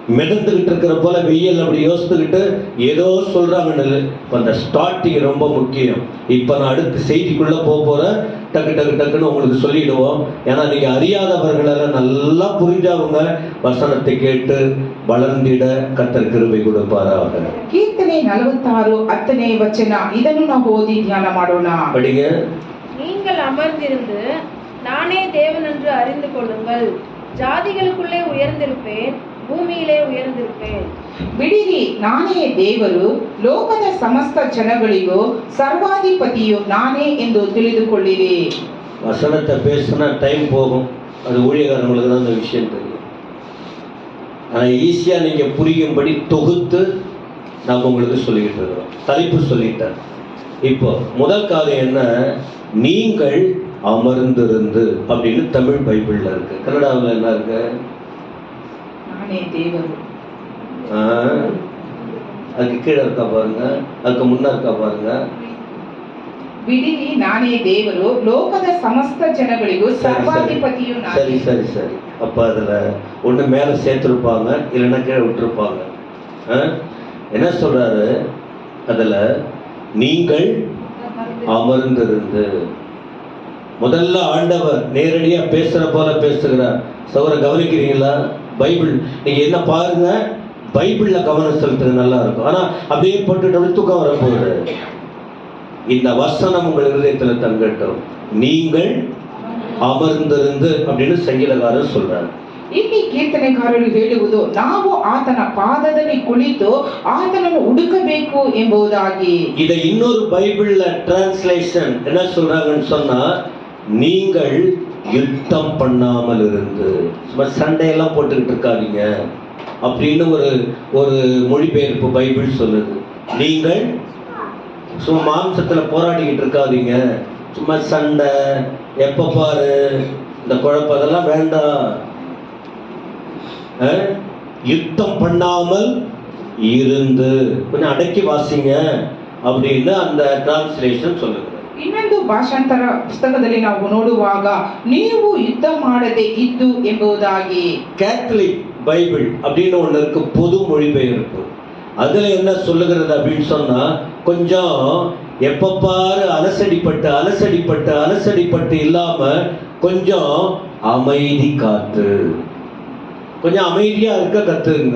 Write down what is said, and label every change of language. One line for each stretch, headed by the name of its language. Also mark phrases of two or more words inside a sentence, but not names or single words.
Tamil: மிதந்துகிட்டு இருக்கிற போல வெயில் அப்படி யோசித்துக்கிட்டு ஏதோ சொல்றாங்கன்னு. அந்த ஸ்டார்டிங் ரொம்ப முக்கியம். இப்ப நான் அடுத்த செய்திக்குள்ள போறேன். டக்கு டக்கு டக்குன்னு உங்களுக்கு சொல்லிடுவோம். ஏன்னா நீங்க அறியாதவர்களெல்லாம் நல்லா புரிஞ்சவங்க வசனத்தை கேட்டு வளர்ந்திட கர்த்தர் கிருபை கொடுப்பாராக.
Kannada: ಕೀರ್ತನೆ 46 10ನೇ ವಚನ, ಇದನ್ನು ನಾವು ಓದಿ ಧ್ಯಾನ ಮಾಡೋಣ.
Tamil: படிங்க. நீங்கள் அமர்ந்திருந்து நானே தேவன் என்று அறிந்து கொள்ளுங்கள். ஜாதிகளுக்குள்ளே உயர்ந்திருப்பேன், ಭೂಮಿயிலே உயர்ந்திருப்பேன்.
Kannada: ಬಿಡಿರಿ, ನಾನೇ ದೇವರು, ಲೋಕದ ಸಮಸ್ತ ಜನಗಳಿಗೂ ಸರ್ವಾಧಿಪತಿಯು ನಾನೇ ಎಂದು ತಿಳಿದುಕೊಳ್ಳಿರಿ.
Tamil: வசனத்தை பேசினா டைம் போகும். அது ஊழியக்காரங்களுக்கு தான் அந்த விஷயம் தெரியும். ஆனால் ஈஸியாக நீங்கள் புரியும்படி தொகுத்து நாம் உங்களுக்கு சொல்லிக்கிட்டு இருக்கிறோம். தலைப்பு சொல்லிட்டேன். இப்போ முதல் காரியம் என்ன? நீங்கள் அமர்ந்திருந்து அப்படின்னு தமிழ் பைபிளில் இருக்கு. கன்னடாவில் என்ன இருக்கு?
Kannada: ನಾನೇ ದೇವರು.
Tamil: அதுக்கு கீழே இருக்கா பாருங்க, அதுக்கு முன்னே இருக்கா பாருங்க.
Kannada: ಬಿಡಿರಿ, ನಾನೇ ದೇವರು, ಲೋಕದ ಸಮಸ್ತ ಜನಗಳಿಗೂ ಸರ್ವಾಧಿಪತಿಯು ನಾನೇ.
Tamil: சரி சரி சரி. அப்ப அதுல ஒண்ணு மேல சேர்த்திருப்பாங்க, இல்லைன்னா கீழே விட்டுருப்பாங்க. என்ன சொல்றாரு அதுல? நீங்கள் அமர்ந்திருந்து. முதல்ல ஆண்டவர் நேரடியா பேசுற போல பேசுகிறார். சௌர கவனிக்கிறீங்களா? பைபிள் நீங்க என்ன பாருங்க, பைபிள்ல கவனம் செலுத்துறது நல்லா இருக்கும். ஆனா அப்படியே போட்டு தூக்கம் வரப்போகுது. இந்த வசனம் உங்கள் இருதயத்துல தங்கட்டும். நீங்கள் அமர்ந்திருந்து அப்படின்னு சங்கீதக்காரர் சொல்றாரு.
Kannada: ಇಲ್ಲಿ ಕೀರ್ತನೆಗಾರರು ಹೇಳುವುದು, ನಾವು ಆತನ ಪಾದದಲ್ಲಿ ಕುಳಿತು ಆತನನ್ನು ಹುಡುಕಬೇಕು ಎಂಬುದಾಗಿ.
Tamil: இதை இன்னொரு பைபிள்ல டிரான்ஸ்லேஷன் என்ன சொல்றாங்கன்னு சொன்னா, நீங்கள் யுத்தம் பண்ணாமல் இருந்து. சும்மா சண்டையெல்லாம் போட்டுக்கிட்டு இருக்காதீங்க அப்படின்னு ஒரு மொழிபெயர்ப்பு பைபிள் சொல்லுது. நீங்கள் சும்மா மாம்சத்துல போராடிக்கிட்டு இருக்காதீங்க. சும்மா சண்டை, எப்ப பாரு இந்த குழப்பம், அதெல்லாம் வேண்டாம். யுத்தம் பண்ணாமல் இருந்து கொஞ்சம் அடக்கி வாசிங்க அப்படின்னு அந்த டிரான்ஸ்லேஷன் சொல்லுது.
Kannada: ಇನ್ನೊಂದು ಭಾಷಾಂತರ ಪುಸ್ತಕದಲ್ಲಿ ನಾವು ನೋಡುವಾಗ, ನೀವು ಯುದ್ಧ ಮಾಡದೆ ಇದ್ದು ಎಂಬುದಾಗಿ.
English: Catholic Bible
Tamil: அப்படின்னு ஒன்று இருக்கு, பொது மொழிபெயர்ப்பு. அதுல என்ன சொல்லுகிறது அப்படின்னு சொன்னா, கொஞ்சம் எப்ப பாரு அலசடிப்பட்டு அலசடிப்பட்டு அலசடிப்பட்டு இல்லாம கொஞ்சம் அமைதி காத்து, கொஞ்சம் அமைதியா இருக்க கத்துங்க.